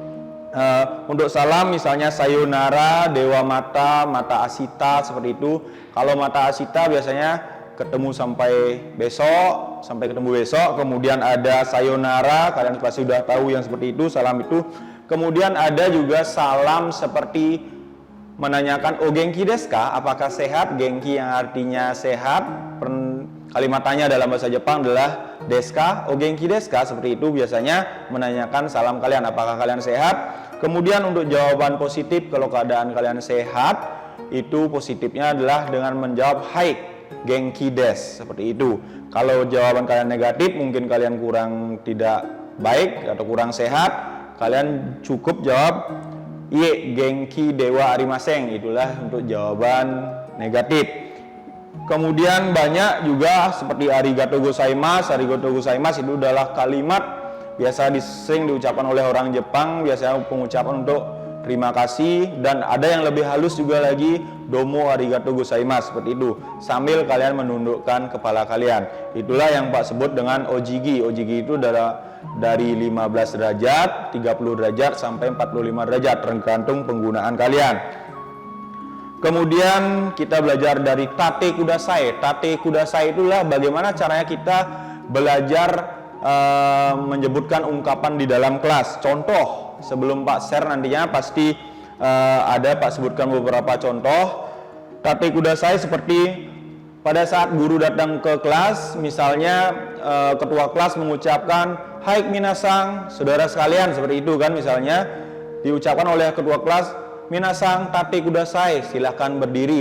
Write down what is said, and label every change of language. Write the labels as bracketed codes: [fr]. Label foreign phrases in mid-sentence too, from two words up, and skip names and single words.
[id] Untuk salam misalnya sayonara, [ja] ではまた、また明日, [id] seperti itu. Kalau [ja] また明日 [id] biasanya ketemu sampai ketemu besok. Kemudian ada sayonara, kalian pasti sudah tahu yang seperti itu, salam itu. Kemudian ada juga salam seperti menanyakan [ja] お元気ですか, [id] apakah sehat? Genki yang artinya sehat, kalimatannya dalam bahasa Jepang adalah [ja] ですか, お元気ですか, [id] seperti itu. Biasanya menanyakan salam kalian, apakah kalian sehat? Kemudian untuk jawaban positif, kalau keadaan kalian sehat, itu positifnya adalah dengan menjawab [ja] はい、元気です, [id] seperti itu. Kalau jawaban kalian negatif, mungkin kalian kurang tidak baik atau kurang sehat, kalian cukup jawab [ja] いいえ、元気ではありません, [id] itulah untuk jawaban negatif. Kemudian banyak juga seperti [ja] ありがとうございます. ありがとうございます [id] itu adalah kalimat biasa sering diucapkan oleh orang Jepang, biasanya pengucapan untuk terima kasih. Dan ada yang lebih halus juga lagi, [ja] どうもありがとうございます, [id] seperti itu, sambil kalian menundukkan kepala kalian. Itulah yang Pak sebut dengan ojigi. Ojigi itu adalah dari 15 derajat, 30 derajat sampai 45 derajat, tergantung penggunaan kalian. Kemudian kita belajar dari [ja] 立ってください. 立ってください [id] itulah bagaimana caranya kita belajar menyebutkan ungkapan di dalam kelas. Contoh, sebelum Pak share nantinya pasti ada Pak sebutkan beberapa contoh. [ja] 立ってください [id] seperti pada saat guru datang ke kelas, misalnya ketua kelas mengucapkan [ja] はい、みなさん, [id] saudara sekalian, seperti itu kan, misalnya diucapkan oleh ketua kelas, [ja] みなさん、立ってください, [id] silahkan berdiri.